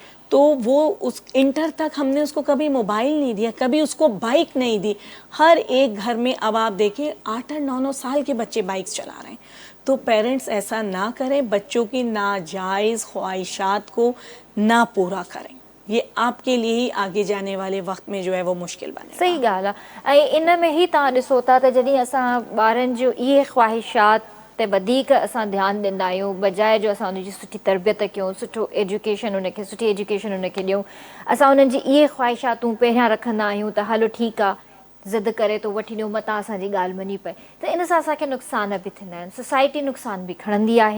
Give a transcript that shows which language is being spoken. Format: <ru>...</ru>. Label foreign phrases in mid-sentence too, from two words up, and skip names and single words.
<ur>تو وہ اس انٹر تک ہم نے اس کو کبھی موبائل نہیں دیا, کبھی اس کو بائک نہیں دی. ہر ایک گھر میں اب آپ دیکھیں 8-9 سال کے بچے بائکس چلا رہے ہیں. تو پیرنٹس ایسا نہ کریں, بچوں کی ناجائز خواہشات کو نہ پورا کریں. یہ آپ کے لیے ہی آگے جانے والے وقت میں جو ہے وہ مشکل بنے گا.</ur> <sd>صحیح ॻाल्हि आहे. ऐं इन में ई तव्हां ॾिसो था त जॾहिं असां ॿारनि जो इहे ख़्वाहिशात ते वधीक असां ध्यानु ॾींदा आहियूं, बजाए जो असां उनजी सुठी तरबियत कयूं, सुठो एजुकेशन उनखे, सुठी एजुकेशन उनखे ॾियूं, असां उन्हनि जी इहे ख़्वाहिशातूं पहिरियां रखंदा आहियूं त हलो ठीकु आहे, ज़िद करे थो वठी ॾियो मतां असांजी ॻाल्हि मञी पए, त इन सां असांखे नुक़सान बि थींदा आहिनि, सोसाइटी नुक़सान बि खणंदी आहे।</sd>